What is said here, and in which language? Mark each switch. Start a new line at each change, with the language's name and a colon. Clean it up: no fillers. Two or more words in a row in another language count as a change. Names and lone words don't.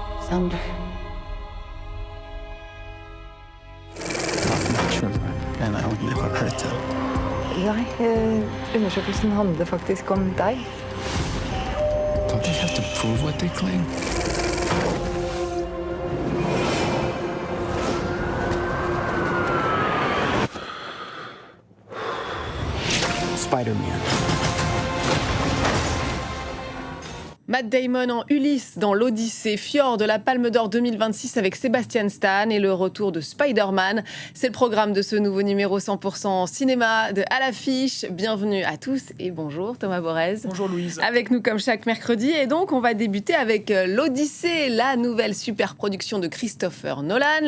English: thunder. And I would never hurt her.
Norwegian: Nei, undersøkelsen handler faktisk om deg.
English: Don't they have to prove what they claim? Spider-Man.
French: Matt Damon en Ulysse dans l'Odyssée, Fjord de la Palme d'Or 2026 avec Sebastian Stan et le retour de Spider-Man. C'est le programme de ce nouveau numéro 100% cinéma de À l'affiche. Bienvenue à tous et bonjour Thomas Borez. Bonjour Louise. Avec nous comme chaque mercredi et donc on va débuter avec l'Odyssée, la nouvelle super production de Christopher Nolan.